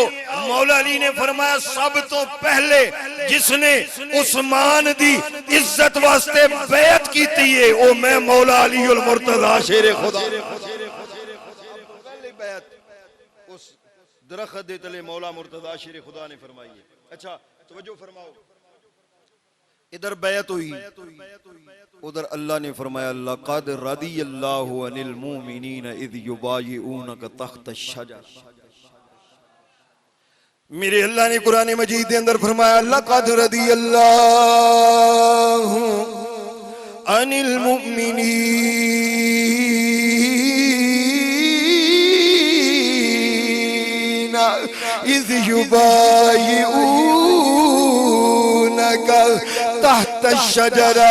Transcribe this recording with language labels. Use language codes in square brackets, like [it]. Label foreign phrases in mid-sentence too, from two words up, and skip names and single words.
[pa] ਮੌਲਾ ਅਲੀ ਨੇ ਫ਼ਰਮਾਇਆ ਸਭ ਤੋ ਪਹਿਲੇ ਜਿਸਨੇ ਉਸਮਾਨ ਦੀ ਇੱਜ਼ਤ ਵਾਸਤੇ ਬੈਤ ਕੀ ਹੈ ਵੋ ਮੈਂ ਮੌਲਾ ਅਲੀ ਉਲ ਮੁਰਤਜ਼ਾ ਸ਼ੇਰ ਖ਼ੁਦਾ। ਪਹਿਲੇ ਬੈਤ ਉਸ ਦਰਖ਼ਤ ਦੇ ਤਲੇ ਮੌਲਾ ਮੁਰਤਜ਼ਾ ਸ਼ੇਰ ਖ਼ੁਦਾ ਨੇ ਫ਼ਰਮਾਈ ਹੈ। [ur] اچھا توجہ فرماؤ، ادھر بیعت ہوئی، ادھر اللہ نے فرمایا [ar] لقد رضي الله عن المؤمنين إذ يبايعونك تحت الشجر. [ur] میرے اللہ نے قرآن مجید کے اندر فرمایا [ar] لقد رضي الله عن المؤمنين إذ يبايعونك تحت الشجرة.